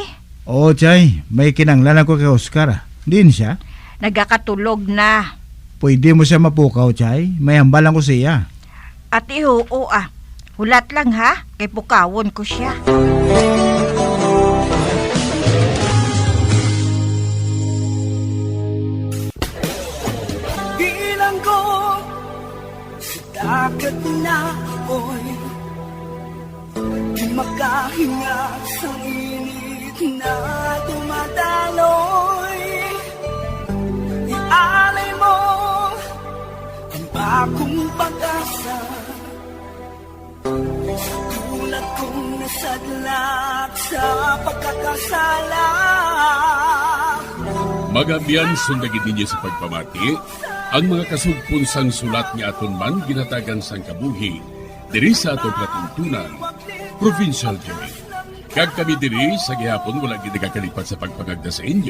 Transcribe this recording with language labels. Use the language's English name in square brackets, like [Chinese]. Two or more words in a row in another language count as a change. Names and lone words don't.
[Hiligaynon] Oo, Chay. May kinanglan ako kay Oscar. Din siya. Nagakatulog na. Pwede mo siya mapukaw, Chay. May hambalan ko siya. Ati oo ah. Hulat lang ha, kay pukawon ko siya. [Filipino] Bilang ko sa dagat na apoy, di makahinga sa init na dumadaloy. Ialay mo ang bagong pag-asa sa tulad kong nasadlat sa pagkakasala. [Hiligaynon] Magabiyan sundagin ninyo sa pagpamati ang mga kasugpon sang sulat ni aton man ginatagan sang kabuhi diri sa atong katuntunan, Provincial Joy. Kag kami diri sa gihapon wala gid nakakalipat sa pagpangagda sa inyo.